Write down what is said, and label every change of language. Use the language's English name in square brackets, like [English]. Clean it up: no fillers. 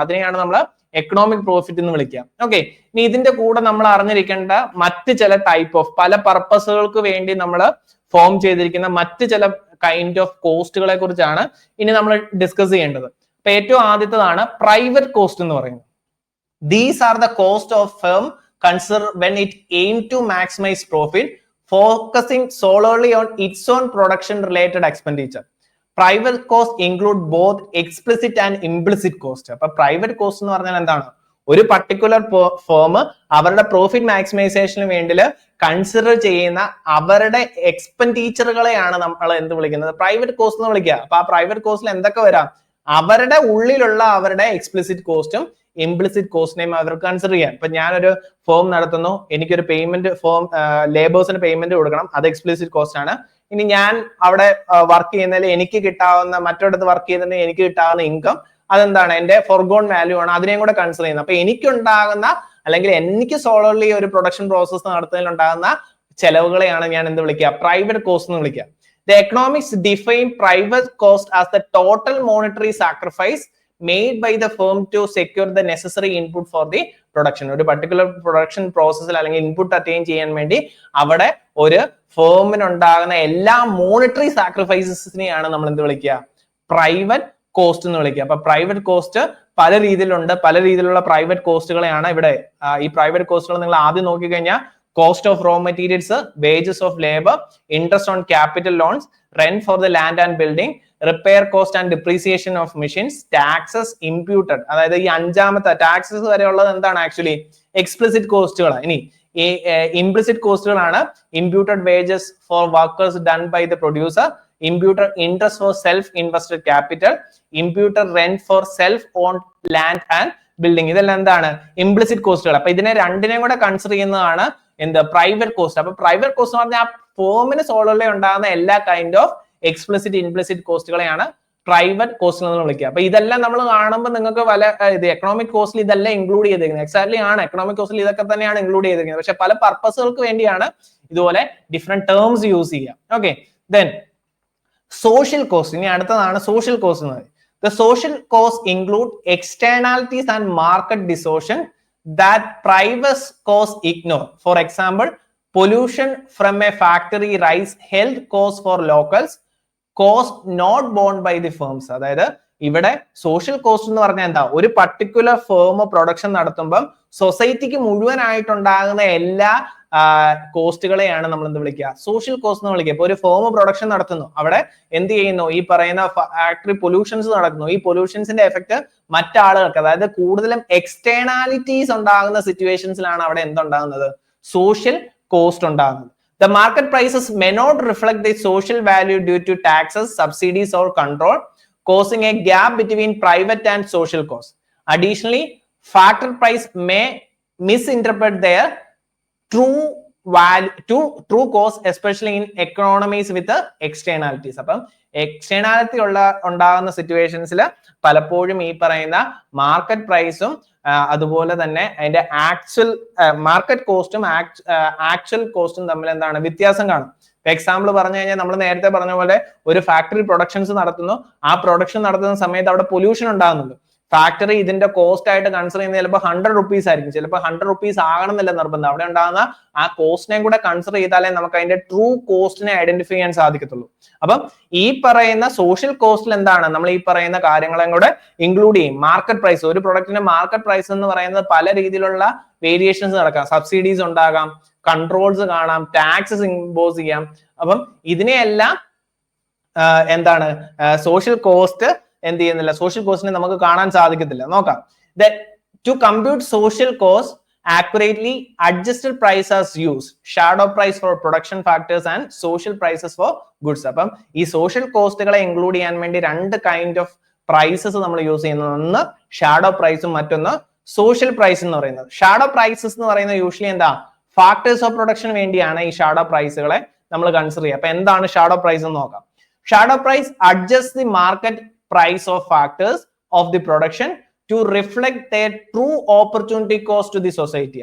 [Malayalam] അതിനെയാണ് നമ്മൾ economic profit എന്ന് വിളിക്കുക. ഓക്കെ, ഇനി ഇതിന്റെ കൂടെ നമ്മൾ അറിഞ്ഞിരിക്കേണ്ട മറ്റ് ചില ടൈപ്പ് ഓഫ് പല പർപ്പസുകൾക്ക് വേണ്ടി നമ്മൾ ഫോം ചെയ്തിരിക്കുന്ന മറ്റ് ചില കൈൻഡ് ഓഫ് കോസ്റ്റുകളെ കുറിച്ചാണ് ഇനി നമ്മൾ ഡിസ്കസ് ചെയ്യേണ്ടത്. അപ്പൊ ഏറ്റവും ആദ്യത്തേതാണ് പ്രൈവറ്റ് കോസ്റ്റ് എന്ന് പറയുന്നത്. [English] These are the cost of firm considered when it aim to maximize profit, focusing solely on its own production related expenditure. Private cost include both explicit and implicit cost. [Malayalam] അപ്പൊ private cost എന്ന് പറഞ്ഞാൽ എന്താണ്? ഒരു particular firm അവരുടെ profit മാക്സിമൈസേഷന് വേണ്ടി consider ചെയ്യുന്ന അവരുടെ എക്സ്പെൻഡിച്ചറുകളെയാണ് നമ്മൾ എന്ത് വിളിക്കുന്നത്? പ്രൈവറ്റ് കോസ്റ്റ് എന്ന് വിളിക്കുക. അപ്പൊ ആ പ്രൈവറ്റ് കോസ്റ്റിൽ എന്തൊക്കെ വരാം? അവരുടെ ഉള്ളിലുള്ള അവരുടെ എക്സ്പ്ലിസിറ്റ് കോസ്റ്റും ഇംപ്ലിസിറ്റ് കോസ്റ്റിനെയും അവർക്ക് കൺസിഡർ ചെയ്യാം. ഇപ്പൊ ഞാനൊരു ഫേം നടത്തുന്നു, എനിക്കൊരു പേയ്മെന്റ് ഫേം ലേബേഴ്സിന് പേയ്മെന്റ് കൊടുക്കണം, അത് എക്സ്പ്ലിസിറ്റ് കോസ്റ്റ് ആണ്. ഇനി ഞാൻ അവിടെ വർക്ക് ചെയ്യുന്നതിൽ എനിക്ക് കിട്ടാവുന്ന, മറ്റൊരിടത്ത് വർക്ക് ചെയ്യുന്നതിന് എനിക്ക് കിട്ടാവുന്ന ഇൻകം അതെന്താണ്? എന്റെ ഫോർഗോൺ വാല്യൂ ആണ്. അതിനെയും കൂടെ കൺസിഡർ ചെയ്യുന്നത്. അപ്പൊ എനിക്കുണ്ടാകുന്ന, അല്ലെങ്കിൽ എനിക്ക് സോളർലി ഒരു പ്രൊഡക്ഷൻ പ്രോസസ് നടത്തുന്നതിൽ ഉണ്ടാകുന്ന ചെലവുകളെയാണ് ഞാൻ എന്ത് വിളിക്കുക? പ്രൈവറ്റ് കോസ്റ്റ് എന്ന് വിളിക്കുക. [English] The economics define private cost as the total monetary sacrifice made by the firm to secure the necessary input for the production. [Malayalam] ഒരു പർട്ടിക്കുലർ പ്രൊഡക്ഷൻ പ്രോസസ്സിൽ അല്ലെങ്കിൽ ഇൻപുട്ട് അറ്റൈൻ ചെയ്യാൻ വേണ്ടി അവിടെ ഒരു ഫേമിന് ഉണ്ടാകുന്ന എല്ലാ മോണിറ്ററി സാക്രിഫൈസസിനെയാണ് നമ്മൾ എന്ത് വിളിക്കുക? പ്രൈവറ്റ് കോസ്റ്റ് എന്ന് വിളിക്കുക. അപ്പൊ പ്രൈവറ്റ് കോസ്റ്റ് പല രീതിയിലുണ്ട്. പല രീതിയിലുള്ള പ്രൈവറ്റ് കോസ്റ്റുകളെയാണ് ഇവിടെ. ഈ പ്രൈവറ്റ് കോസ്റ്റുകൾ നിങ്ങൾ ആദ്യം നോക്കിക്കഴിഞ്ഞാൽ [English] cost of raw materials, wages of labor, interest on capital loans, rent for the land and building, repair cost and depreciation of machines, taxes imputed. [Malayalam] അതായത് ഈ അഞ്ചാമത്തെ ടാക്സസ് വരെയുള്ളത് എന്താണ്? Actually explicit കോസ്റ്റുകൾ. ഇനി ഈ implicit കോസ്റ്റുകളാണ് [English] imputed wages for workers done by the producer, imputed interest for self invested capital, imputed rent for self owned land and building. [Malayalam] ഇതെല്ലാം എന്താണ്? Implicit കോസ്റ്റുകൾ. അപ്പൊ ഇതിനെ രണ്ടിനെയും കൂടെ കൺസിഡർ ചെയ്യുന്നതാണ് എന്ത്? Private cost. അപ്പൊ പ്രൈവറ്റ് കോസ്റ്റ് എന്ന് പറഞ്ഞാൽ ആ ഫേമിന് സോളർലി ഉണ്ടാകുന്ന എല്ലാ kind of explicit implicit കോസ്റ്റുകളെയാണ് private cost എന്ന് വിളിക്കുക. അപ്പൊ ഇതെല്ലാം നമ്മൾ കാണുമ്പോൾ നിങ്ങൾക്ക് ഇത് എക്കണോമിക് കോസ്റ്റിൽ ഇതെല്ലാം ഇൻക്ലൂഡ് ചെയ്തിരിക്കുന്നത്. എക്സാക്ട്ലി ആണ്, എക്കണോമിക് കോസ്റ്റിൽ ഇതൊക്കെ തന്നെയാണ് ഇൻക്ലൂഡ് ചെയ്തിരിക്കുന്നത്. പക്ഷെ പല പർപ്പസുകൾക്ക് വേണ്ടിയാണ് ഇതുപോലെ ഡിഫറെന്റ് ടേംസ് യൂസ് ചെയ്യുക. Okay, then social cost. ഇനി അടുത്തതാണ് സോഷ്യൽ കോസ്റ്റ് എന്ന് പറയുന്നത്. [English] The social costs include externalities and market distortion that private costs ignore. For example, pollution from a factory rise health costs for locals, cost not borne by the firms. [Malayalam] അതായത് ഇവിടെ social cost എന്ന് പറഞ്ഞാൽ എന്താ? ഒരു particular firm production നടത്തുമ്പം സൊസൈറ്റിക്ക് മുഴുവനായിട്ടുണ്ടാകുന്ന എല്ലാ കോസ്റ്റുകളെയാണ് നമ്മൾ എന്ത് വിളിക്കുക? സോഷ്യൽ കോസ്റ്റ് എന്ന് വിളിക്കുക. ഇപ്പൊ ഒരു ഫേം പ്രൊഡക്ഷൻ നടത്തുന്നു, അവിടെ എന്ത് ചെയ്യുന്നു? ഈ പറയുന്ന ഫാക്ടറി പൊല്യൂഷൻസ് നടക്കുന്നു. ഈ പൊല്യൂഷൻസിന്റെ എഫക്ട് മറ്റാളുകൾക്ക്, അതായത് കൂടുതലും എക്സ്റ്റേണാലിറ്റീസ് ഉണ്ടാകുന്ന സിറ്റുവേഷൻസിലാണ് അവിടെ എന്തുണ്ടാകുന്നത്? സോഷ്യൽ കോസ്റ്റ് ഉണ്ടാകുന്നത്. [English] The market prices may not reflect the social value due to taxes, subsidies or control, causing a gap between private and social costs. Additionally, factor price may misinterpret their true true cost especially in economies with externalities. [Malayalam] അപ്പം externality ഉണ്ടാകുന്ന സിറ്റുവേഷൻസിൽ പലപ്പോഴും ഈ പറയുന്ന market പ്രൈസും അതുപോലെ തന്നെ അതിന്റെ actual market കോസ്റ്റും ആക്ച്വൽ കോസ്റ്റും തമ്മിൽ എന്താണ് വ്യത്യാസം കാണും. എക്സാമ്പിൾ പറഞ്ഞു കഴിഞ്ഞാൽ നമ്മൾ നേരത്തെ പറഞ്ഞ പോലെ ഒരു ഫാക്ടറി പ്രൊഡക്ഷൻസ് നടത്തുന്നു, ആ പ്രൊഡക്ഷൻ നടത്തുന്ന സമയത്ത് അവിടെ പൊല്യൂഷൻ ഉണ്ടാകുന്നുണ്ട്. ഫാക്ടറി ഇതിന്റെ കോസ്റ്റ് ആയിട്ട് കൺസിഡർ ചെയ്യുന്നത് ചിലപ്പോൾ 100 rupees ആയിരിക്കും, ചിലപ്പോൾ 100 rupees ആകണമെന്നില്ല നിർബന്ധം. അവിടെ ഉണ്ടാകുന്ന ആ കോസ്റ്റിനെയും കൂടെ കൺസിഡർ ചെയ്താലേ നമുക്ക് അതിന്റെ ട്രൂ കോസ്റ്റിനെ ഐഡന്റിഫൈ ചെയ്യാൻ സാധിക്കത്തുള്ളൂ. അപ്പം ഈ പറയുന്ന സോഷ്യൽ കോസ്റ്റിൽ എന്താണ് നമ്മൾ ഈ പറയുന്ന കാര്യങ്ങളെയും കൂടെ ഇൻക്ലൂഡ് ചെയ്യും. മാർക്കറ്റ് പ്രൈസ്, ഒരു പ്രൊഡക്റ്റിന്റെ മാർക്കറ്റ് പ്രൈസ് എന്ന് പറയുന്നത് പല രീതിയിലുള്ള വേരിയേഷൻസ് നടക്കാം. സബ്സിഡീസ് ഉണ്ടാകാം, കൺട്രോൾസ് കാണാം, ടാക്സസ് ഇമ്പോസ് ചെയ്യാം. അപ്പം ഇതിനെയെല്ലാം എന്താണ് സോഷ്യൽ കോസ്റ്റ് എന്ത് ചെയ്യുന്നില്ല, സോഷ്യൽ കോസ്റ്റിനെ നമുക്ക് കാണാൻ സാധിക്കത്തില്ല. നോക്കാം. [English] To compute social cost accurately, adjusted price as used, shadow price for production factors and social prices for goods. [Malayalam] അപ്പം ഈ സോഷ്യൽ കോസ്റ്റുകളെ ഇൻക്ലൂഡ് ചെയ്യാൻ വേണ്ടി രണ്ട് കൈൻഡ് ഓഫ് പ്രൈസസ് നമ്മൾ യൂസ് ചെയ്യുന്നത്. ഒന്ന് ഷാഡോ പ്രൈസും മറ്റൊന്ന് സോഷ്യൽ പ്രൈസ് എന്ന് പറയുന്നത്. ഷാഡോ പ്രൈസസ് എന്ന് പറയുന്നത് യൂഷ്വലി എന്താ, ഫാക്ടേഴ്സ് ഓഫ് പ്രൊഡക്ഷൻ വേണ്ടിയാണ് ഈ ഷാഡോ പ്രൈസുകളെ നമ്മൾ കൺസിഡർ ചെയ്യുക. അപ്പൊ എന്താണ് ഷാഡോ പ്രൈസ് എന്ന് നോക്കാം. [English] Shadow price adjust the market price of factors of the production to reflect their true opportunity cost to the society.